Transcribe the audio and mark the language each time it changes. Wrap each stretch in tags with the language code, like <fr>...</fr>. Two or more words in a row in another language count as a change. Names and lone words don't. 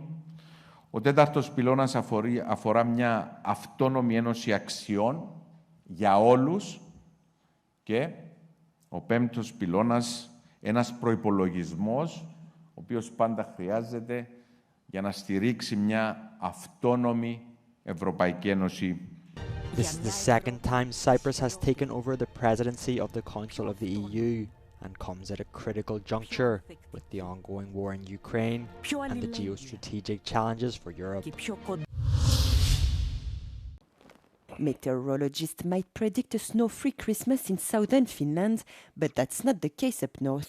<el>Ο τέταρτος πυλώνας αφορά μια αυτόνομη ένωση αξιών για όλους και ο πέμπτος πυλώνας, ένας προϋπολογισμός, ο οποίος πάντα χρειάζεται για να στηρίξει μια αυτόνομη Ευρωπαϊκή Ένωση.</el> <en>This is the second time Cyprus has taken over the presidency of the Council of the EU and comes at a critical juncture with the ongoing war in Ukraine and the geostrategic challenges for Europe. Meteorologists might predict a snow-free Christmas in southern Finland, but that's not the case up north.</en>